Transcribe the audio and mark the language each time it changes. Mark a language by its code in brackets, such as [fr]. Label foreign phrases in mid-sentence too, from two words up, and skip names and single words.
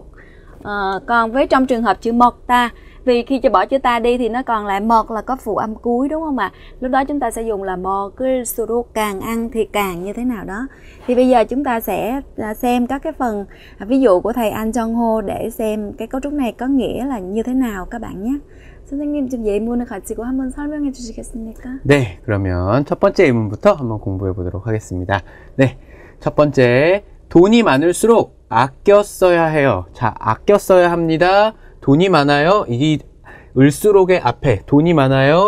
[vi] Còn với trong trường hợp chữ 먹다, vì khi bỏ chữ ta đi thì nó còn lại 먹 là có phụ âm cuối, đúng không ạ? Lúc đó chúng ta sẽ dùng là 먹을수록, càng ăn thì càng như thế nào đó. Thì bây giờ chúng ta sẽ xem các cái phần ví dụ của thầy An Jong Ho để xem cái cấu trúc này có nghĩa là như thế nào các bạn nhé. [ko] 선생님 좀 예문을 가지고 한번 설명해 주시겠습니까? 네, 그러면 첫 번째 예문부터 한번 공부해 보도록 하겠습니다. 네, 첫 번째, 돈이 많을수록 아껴 써야 해요. 자, 아껴 써야 합니다. 돈이 많아요. 이 을수록의 앞에 돈이 많아요.